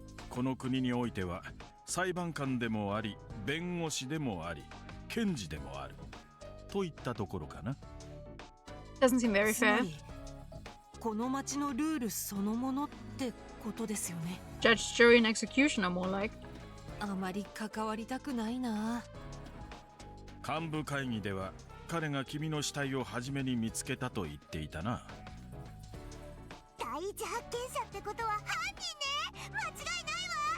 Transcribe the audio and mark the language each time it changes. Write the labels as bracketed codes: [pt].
[ja] この国においては裁判官でもあり、弁護士でもあり、検事でもあるといったところかな。 [en] Doesn't seem very [ja] つま [en] fair. [ja] りこの町のルールそのものってことですよね。 [en] Judge, jury, and executioner more like. [ja] あまり関わりたくないな。幹部会議では彼が君の死体を初めに見つけたと言っていたな。第一発見者ってことは犯人ね。間違いないわ。